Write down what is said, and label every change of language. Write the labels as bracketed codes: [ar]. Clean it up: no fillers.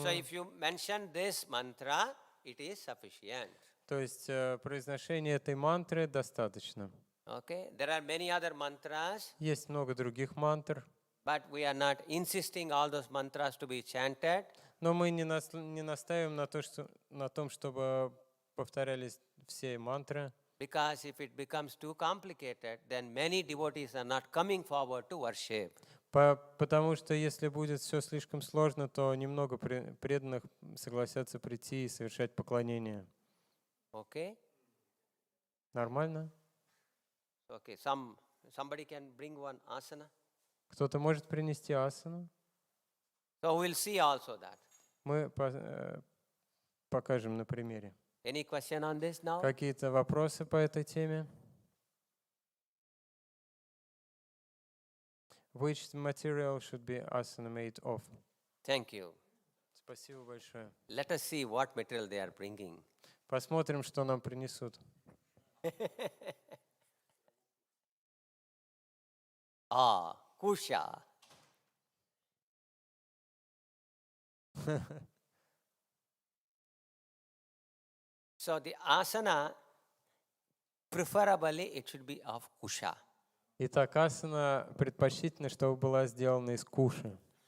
[en] So if you mention this mantra, it is sufficient. [ru] То есть произношение этой мантры достаточно. [en] Okay? There are many other mantras, [ru] Есть много других мантр, [en] but we are not insisting all those mantras to be chanted. [ru] но мы не настаиваем на том, чтобы повторялись все мантры, [en] Because if it becomes too complicated, then many devotees are not coming forward to worship. [ru] потому что если будет все слишком сложно, то немного преданных согласятся прийти и совершать поклонение. [en] Okay? [ru] Нормально? [en] Okay. Somebody can bring one asana. [ru] Кто-то может принести асану? [en] So we'll see also that. [ru] Мы покажем на примере. [en] Any question on this now? [ru] Какие-то вопросы по этой теме? [en] Which material should be asana made of? Thank you. [ru] Спасибо большое. [en] Let us see what material they are bringing. [ru] Посмотрим, что нам принесут. [en] Kusha. So the asana, preferably it should be of kusha. [ru] Итак, асана предпочтительно, чтобы была сделана из куши.